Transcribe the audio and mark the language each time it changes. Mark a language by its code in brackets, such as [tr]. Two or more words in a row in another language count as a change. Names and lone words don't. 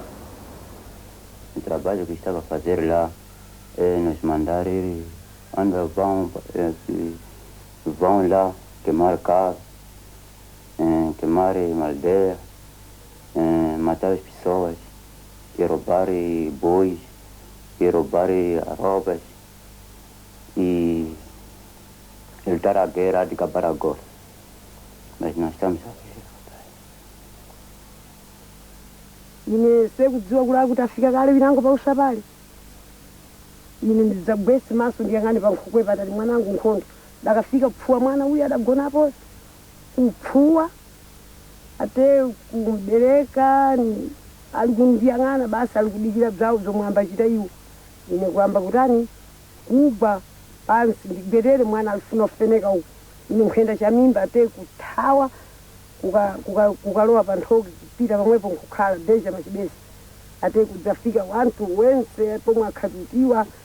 [pt] O trabalho que estava a fazer lá é nos mandar ir, vão lá queimar carro, queimar uma aldeia, matar as pessoas, e roubar bois, e roubar arrobas, e ele está a guerra de acabar agora. Mas nós estamos a ver. [seh] ine sekudziwa kula kuti afika kale vinango pausha pale ine ndidzagwesi maso ndiyang'ane pankhokwe patati mwanangu nkhondo dakafika kupfuwa mwana uyu adagonapo kupfuwa ate kumbereka ali kundiyang'ana basi ali kudikira bzawo zomwe ambachita iwo ine kuamba kutani kugwa pansi ndigwerere mwana alifuna kufeneka uku ine nkhuyenda cha mimba ate kuthawa kukalowa panthoki kupita pamwepo nkukhala deja machibesi ate kudzafika wanthu wense pomwe akhazutiwa